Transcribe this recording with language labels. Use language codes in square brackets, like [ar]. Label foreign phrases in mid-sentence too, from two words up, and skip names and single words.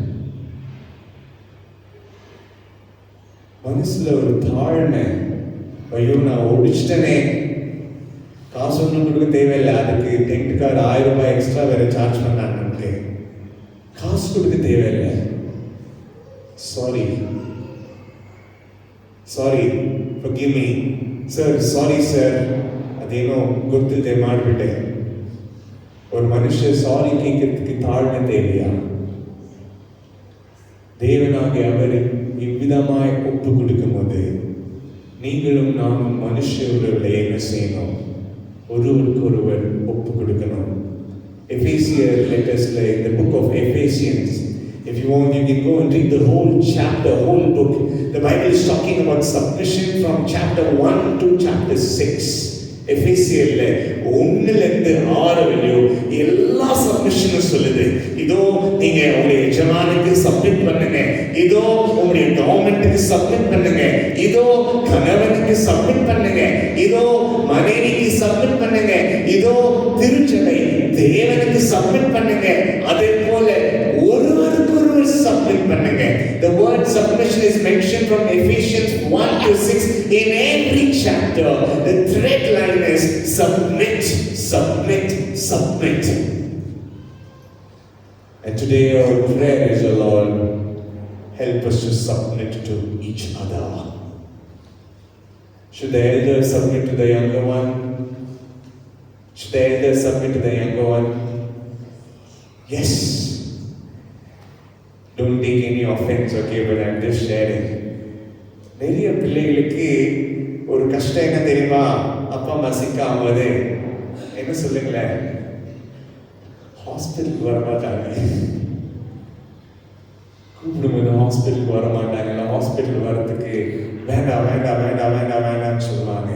[ta] மனசுல ஒரு தாழ்மை, ஐயோ நான் ஓடிச்சிட்டனே, காசு ஒன்றும் கொடுக்க தேவையில்லை, அதுக்கு டென்ட்டுக்கார் 1000 ரூபாய் எக்ஸ்ட்ரா வேற சார்ஜ் பண்ணாங்க, காசு கொடுக்க தேவையில்லை. [en] sorry forgive me sir, sorry sir, [kn] ಅದೇನೋ ಗೊತ್ತಿಲ್ಲದೆ ಮಾಡಿಬಿಟ್ಟೆ. [ta] ஒரு மனுஷன் சாரி கேட்கறதுக்கு தாழ்மை தேவையா? தேவனாகிய அவர் இவ்விதமாய் ஒப்பு கொடுக்கும் போது நீங்களும் நானும் மனுஷர்களை என்ன செய்யணும்? ஒருவருக்கு ஒருவர் ஒப்பு கொடுக்கணும். [en] Ephesians letters, like the book of Ephesians, if you want you can go and read the whole chapter, whole book. The Bible is talking about submission from chapter 1 to chapter 6. எபேசியர்ல 1-6 வரையும் எல்லா சப்மிஷனும் சொல்லுது. இதோ நீங்க உங்களுடைய எஜமானுக்கு சப்மிட் பண்ணுங்க, இதோ உங்களுடைய கவர்மெண்ட்டுக்கு சப்மிட் பண்ணுங்க, இதோ கணவனுக்கு சப்மிட் பண்ணுங்க, இதோ மனைவிக்கு சப்மிட் பண்ணுங்க, இதோ திருச்சபை தேவனுக்கு சப்மிட் பண்ணுங்க, அதே போல ஒருவருக்கு ஒருவர் சப்மிட் பண்ணுங்க. The word submission is mentioned from Ephesians 1-6 in every chapter. The thread line is submit, submit, submit. And today our prayer is, O Lord, help us to submit to each other. Should the elder submit to the younger one? Should the elder submit to the younger one? Yes. Don't take any offense, okay, but I'm just sharing. [ta] நிறைய பிள்ளைகளுக்கு ஒரு கஷ்டம் என்ன தெரியுமா? அப்பா அம்மா சிக்காமது என்ன சொல்லுங்களேன், ஹாஸ்பிட்டலுக்கு வர மாட்டாங்க, கூப்பிடும்போது ஹாஸ்பிட்டலுக்கு வர மாட்டாங்க, ஹாஸ்பிட்டல் வரதுக்கு வேண்டாம் வேண்டாம் வேண்டாம் வேண்டாம் வேண்டாம்னு சொல்லுவாங்க.